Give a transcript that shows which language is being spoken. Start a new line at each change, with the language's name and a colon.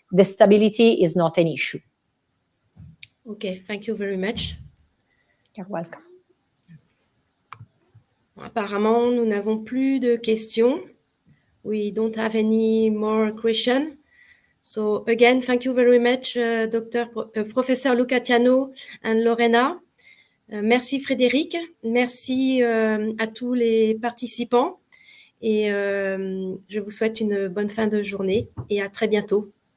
English: The stability is not an issue. Okay, thank you very much. You're welcome.
French: Apparemment, nous n'avons plus de questions.
English: We don't have any more questions. So again, thank you very much, Professor Lucatiano and Lorena.
French: Merci Frédéric, merci à tous les participants, et je vous souhaite une bonne fin de journée et à très bientôt.